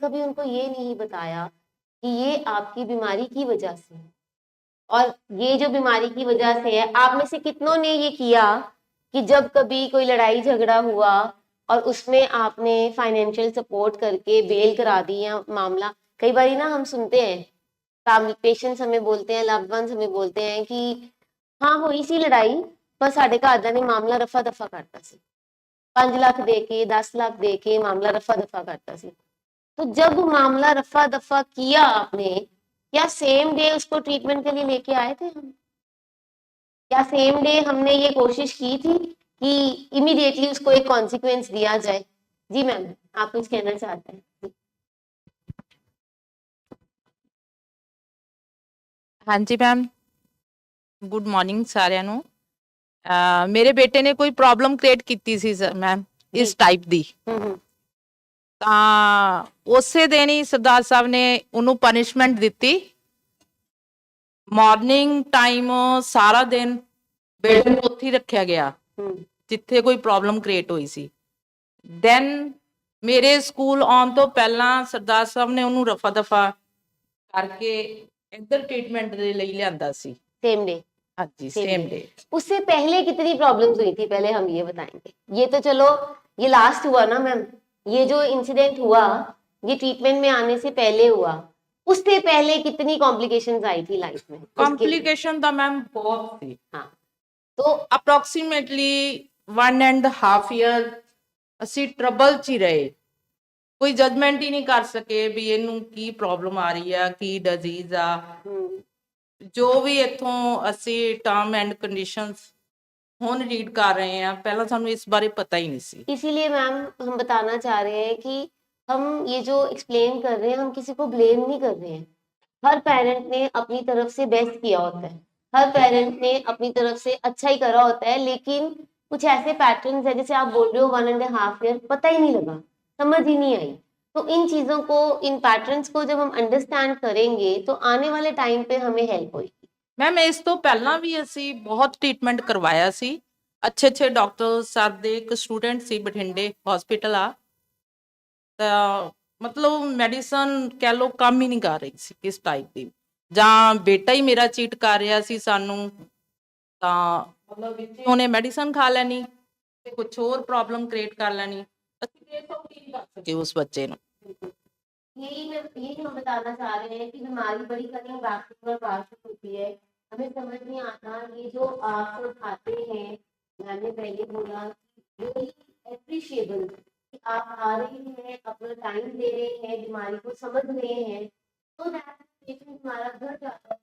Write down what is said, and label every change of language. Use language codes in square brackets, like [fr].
[hi] हमने कभी उनको ये नहीं बताया कि ये आपकी बीमारी की वजह से है, और ये जो बीमारी की वजह से है, आप में से कितनों ने ये किया कि जब कभी कोई लड़ाई झगड़ा हुआ और उसमें आपने फाइनेंशियल सपोर्ट करके बेल करा दी या मामला। कई बार ना हम सुनते हैं, फैमिली पेशेंट्स हमें बोलते हैं, लव्ड वंस हमें बोलते हैं कि [pa] ਹਾਂ ਹੋਈ ਸੀ ਲੜਾਈ, ਪਰ ਸਾਡੇ ਘਰਦਿਆਂ ਨੇ ਮਾਮਲਾ ਰਫਾ ਦਫਾ ਕਰਤਾ ਸੀ। 5 ਲੱਖ ਦੇ ਕੇ [hi] 10 लाख दे के मामला रफा दफा करता ਸੀ। तो जब मामला रफा दफा किया आपने, क्या सेम डे उसको ट्रीटमेंट के लिए लेके आए थे हम? क्या सेम डे हमने ये कोशिश की थी कि इमीडिएटली उसको एक कॉन्सिक्वेंस दिया जाए? जी मैम, आप कुछ कहना चाहते हैं? जी। [pa] ਹਾਂਜੀ ਮੈਮ, ਗੁੱਡ ਮਾਰਨਿੰਗ ਸਾਰਿਆਂ ਨੂੰ। ਮੇਰੇ ਬੇਟੇ ਨੇ ਕੋਈ ਪ੍ਰੋਬਲਮ ਕ੍ਰੀਏਟ ਕੀਤੀ ਸੀ ਸਰ ਮੈਮ ਇਸ ਜੀ। ਟਾਈਪ ਦੀ, हम्म। ਤਾਂ ਉਸੇ ਦਿਨ ਹੀ ਸਰਦਾਰ ਸਾਹਿਬ ਨੇ ਉਹਨੂੰ ਪਨਿਸ਼ਮੈਂਟ ਦਿੱਤੀ। ਮਾਰਨਿੰਗ ਟਾਈਮ ਸਾਰਾ ਦਿਨ ਬੇਟੇ ਨੂੰ ਉੱਥੇ ਹੀ ਰੱਖਿਆ ਗਿਆ हम्म। ਜਿੱਥੇ ਕੋਈ ਪ੍ਰੋਬਲਮ ਕ੍ਰੀਏਟ ਹੋਈ ਸੀ। ਦੈਨ ਮੇਰੇ ਸਕੂਲ ਆਉਣ ਤੋਂ ਪਹਿਲਾਂ ਸਰਦਾਰ ਸਾਹਿਬ ਨੇ ਉਹਨੂੰ ਰਫਾ ਦਫਾ ਕਰਕੇ ਇੱਧਰ ਟ੍ਰੀਟਮੈਂਟ ਦੇ ਲਈ ਲਿਆਂਦਾ ਸੀ। [en] Same day. [pa] ਹਾਂਜੀ [en] Same same day। Day. [hi] उससे पहले कितनी प्रॉब्लम्स हुई थी, पहले हम ये बताएंगे। ये तो चलो ये लास्ट हुआ ना मैम, ये जो इंसिडेंट हुआ ये ट्रीटमेंट में आने से पहले हुआ, उससे पहले कितनी कॉम्प्लिकेशंस आई थी लाइफ में? उसके [pa] कॉम्प्लिकेशन ਦਾ ਮੈਮ ਬਹੁਤ ਸੀ। [hi] हाँ, तो [pa] ਅਪਰੋਕਸੀਮੇਟਲੀ 1.5 ਈਅਰ ਅਸੀਂ ਟਰਬਲ 'ਚ ਹੀ ਰਹੇ। ਕੋਈ ਜਜਮੈਂਟ ਹੀ ਨਹੀਂ ਕਰ ਸਕੇ ਵੀ ਇਹਨੂੰ ਕੀ ਪ੍ਰੋਬਲਮ ਆ ਰਹੀ ਆ, ਕੀ ਡਿਜ਼ੀਜ਼ ਆ। हम्म, ਜੋ ਵੀ ਇੱਥੋਂ ਅਸੀਂ ਟਰਮ ਐਂਡ ਕੰਡੀਸ਼ਨਸ ਹੁਣ ਰੀਡ ਕਰ ਰਹੇ ਆ, ਪਹਿਲਾਂ ਸਾਨੂੰ ਇਸ ਬਾਰੇ ਪਤਾ ਹੀ ਨਹੀਂ ਸੀ। [hi] इसीलिए मैम हम बताना चाह रहे हैं कि हम ये जो एक्सप्लेन कर रहे हैं हम किसी को ब्लेम नहीं कर रहे हैं। हर पेरेंट ने अपनी तरफ से बेस्ट किया होता है, हर पेरेंट ने अपनी तरफ से अच्छा ही करा होता है, लेकिन कुछ ऐसे पैटर्न्स है जैसे आप बोल रहे हो 1.5 ईयर पता ही नहीं लगा, समझ ही नहीं आई। तो इन चीजों को, इन पैटर्न्स को जब हम अंडरस्टैंड करेंगे तो आने वाले टाइम पे हमें हेल्प होगी। [pa] ਮੈਮ ਇਸ ਤੋਂ ਪਹਿਲਾਂ ਵੀ ਅਸੀਂ ਬਹੁਤ ਟ੍ਰੀਟਮੈਂਟ ਕਰਵਾਇਆ ਸੀ। ਅੱਛੇ ਡਾਕਟਰ ਸਰ ਦੇ ਇੱਕ ਸਟੂਡੈਂਟ ਸੀ ਬਠਿੰਡੇ ਹਸਪੀਟਲ ਆ, ਤਾਂ ਮਤਲਬ ਮੈਡੀਸਨ ਕਹਿ ਲਓ ਕੰਮ ਹੀ ਨਹੀਂ ਕਰ ਰਹੀ ਸੀ ਕਿਸ ਟਾਈਪ ਦੀ, ਜਾਂ ਬੇਟਾ ਹੀ ਮੇਰਾ ਚੀਟ ਕਰ ਰਿਹਾ ਸੀ ਸਾਨੂੰ, ਤਾਂ ਮਤਲਬ ਵਿੱਚ ਉਹਨੇ ਮੈਡੀਸਨ ਖਾ ਲੈਣੀ ਤੇ ਕੁਝ ਹੋਰ ਪ੍ਰੋਬਲਮ ਕ੍ਰੀਏਟ ਕਰ ਲੈਣੀ। ਅਸੀਂ ਦੇਖ ਨਹੀਂ ਕਰ ਸਕੇ ਉਸ ਬੱਚੇ ਨੂੰ। [hi] यही हम बताना चाह रहे हैं कि बीमारी बड़ी कठिन और वास्तविक होती है, हमें समझ नहीं आता। ये जो आप सब खाते हैं, मैंने पहले बोला रियली एप्रिशिएबल कि आप आ रहे हैं, अपना टाइम दे रहे हैं, बीमारी को समझ रहे हैं, तो दैट पेशेंट हमारा घर जाता है।